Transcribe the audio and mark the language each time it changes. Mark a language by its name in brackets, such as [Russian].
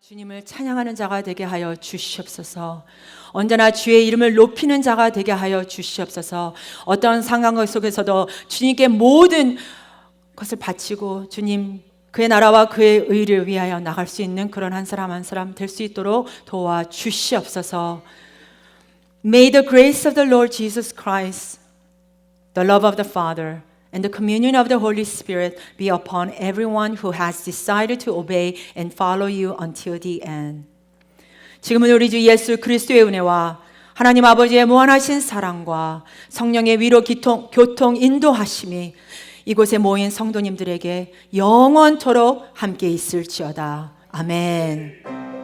[Korean] 하나님을 찬양하는 자가 되게 하여 주시옵소서. 언제나 주의 이름을 높이는 자가 되게 하여 주시옵소서. 어떤 상황 속에서도 주님께 모든 것을 바치고 주님 그의 나라와 그의 의를 위하여 나갈 수 있는 그런 한 사람 한 사람 될 수 있도록 도와 주시옵소서. [English] May the grace of the Lord Jesus Christ, the love of the Father, and the communion of the Holy Spirit be upon everyone who has decided to obey and follow you until the end. [Korean] 지금은 우리 주 예수 그리스도의 은혜와 하나님 아버지의 무한하신 사랑과 성령의 위로 교통 인도하심이 이곳에 모인 성도님들에게 영원토록 함께 있을지어다. 아멘.